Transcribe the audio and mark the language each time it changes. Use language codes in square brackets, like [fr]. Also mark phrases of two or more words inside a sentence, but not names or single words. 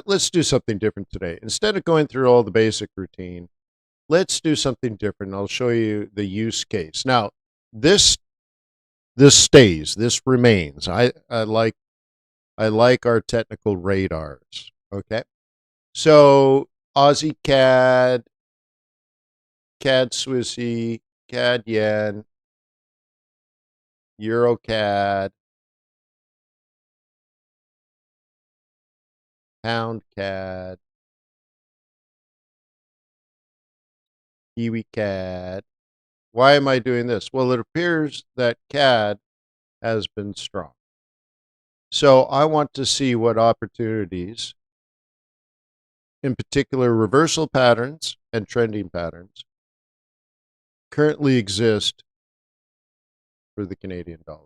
[en] Let's do something different today. Instead of going through all the basic routine, let's do something different. I'll show you the use case. Now, this stays. This remains. I like our technical radars. Okay. So Aussie CAD, CAD Swissy, CAD Yen, Euro CAD, Pound CAD, Kiwi CAD. Why am I doing this? Well, it appears that CAD has been strong. So I want to see what opportunities, in particular reversal patterns and trending patterns, currently exist for the Canadian dollar.